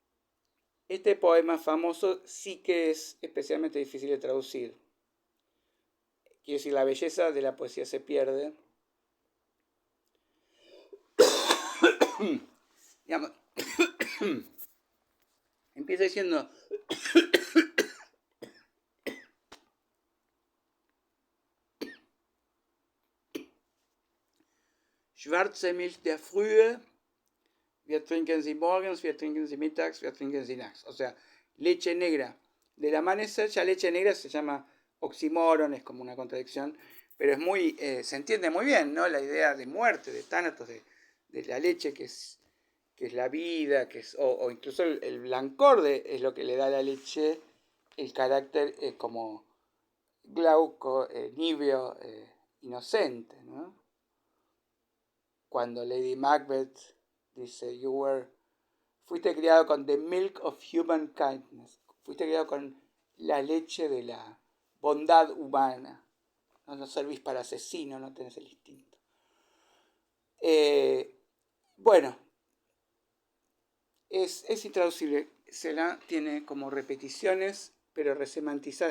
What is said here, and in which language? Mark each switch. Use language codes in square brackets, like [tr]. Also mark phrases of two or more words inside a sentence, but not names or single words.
[es] Bueno, Este poema famoso sí que es especialmente difícil de traducir. Quiero decir, la belleza de la poesía se pierde. Digamos, empieza diciendo: [de] Schwarze Milch der Frühe, wir trinken sie morgens, wir trinken sie mittags, wir trinken sie nachts. [es] O sea, leche negra del amanecer. Ya leche negra se llama oxímoron, es como una contradicción, pero es muy, se entiende muy bien, ¿no? La idea de muerte, de tánatos, de la leche que es la vida, que es, o incluso el blancor es lo que le da a la leche el carácter como glauco, nibio, inocente, ¿no? Cuando Lady Macbeth dice, fuiste criado con [en] the milk of human kindness, [es] fuiste criado con la leche de la bondad humana, no servís para asesino, no tenés el instinto. Bueno, es intraducible. Celan tiene como repeticiones, pero resemantizadas.